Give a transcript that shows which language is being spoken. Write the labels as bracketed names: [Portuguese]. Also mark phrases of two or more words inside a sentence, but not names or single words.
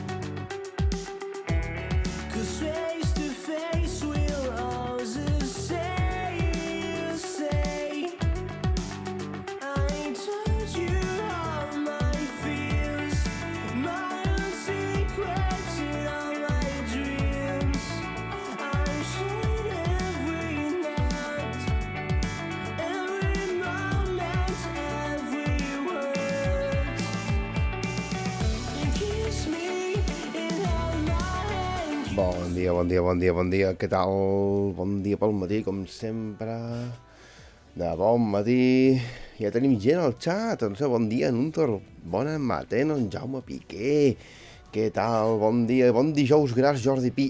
[English] 'Cause face to face we'll always say, I told you all my fears, my own secrets and all my dreams. I'm sharing every night, every moment, every word. You kiss me and hold my hand. [Catalan] Bon dia, bon dia, bon dia, bon dia. Què tal? Bon dia pel matí, com sempre. De bon matí. Ja tenim gent al xat. Doncs bon dia, Nuntor. Bona matena, en Jaume Piqué. Què tal? Bon dia. Bon dijous gras, Jordi Pi.